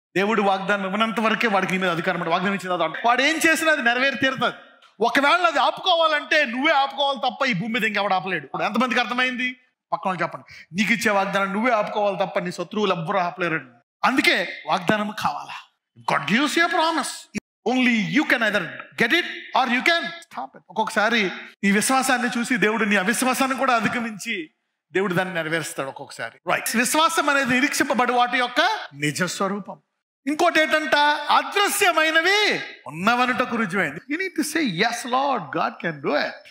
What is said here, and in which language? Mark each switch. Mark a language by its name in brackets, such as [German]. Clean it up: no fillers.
[Telugu] దేవుడు వాగ్దానం ఇవ్వనంత వరకే వాడికి నీ మీద అధికారం. వాగ్దానం ఇచ్చిన వాడు ఏం చేసినా అది నెరవేరి తీరుతుంది. ఒకవేళ అది ఆపుకోవాలంటే నువ్వే ఆపుకోవాలి తప్ప ఈ భూమి మీద ఇంకెవడు ఆపలేడు. ఎంతమందికి అర్థమైంది? పక్కన వాళ్ళు చెప్పండి. నీకు ఇచ్చే వాగ్దానం నువ్వే ఆపుకోవాలి తప్ప నీ శత్రువులు ఎవ్వరూ ఆపలేరు. అందుకే వాగ్దానం కావాలా? [English] God gives you a promise. Only you can either get it or you can stop it. [Telugu] ఒక్కొక్కసారి నీ విశ్వాసాన్ని చూసి దేవుడు నీ అవిశ్వాసాన్ని కూడా అధిగమించి దేవుడు దాన్ని నెరవేరుస్తాడు ఒక్కొక్కసారి. రైట్. విశ్వాసం అనేది నిరీక్షింపబడి వాటి యొక్క నిజ స్వరూపం. ఇంకోటి ఏంటంట? అదృశ్యమైనవి ఉన్నవనుటకు రుజువైంది. [English] You need to say yes Lord, God can do it.